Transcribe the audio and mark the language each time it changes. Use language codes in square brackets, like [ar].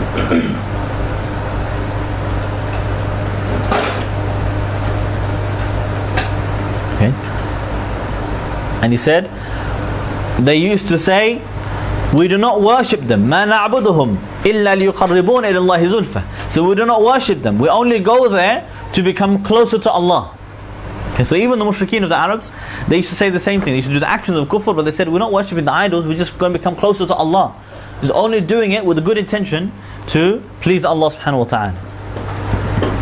[en] Okay, and he said they used to say, we do not worship them. [ar] ما نعبدهم إلا ليقربون إلى الله زلفى. [en] So we do not worship them. We only go there to become closer to Allah. Okay, so even the mushrikeen of the Arabs, they used to say the same thing. They used to do the actions of kufr, but they said, we're not worshipping the idols, we're just going to become closer to Allah. It's only doing it with a good intention to please Allah subhanahu wa ta'ala.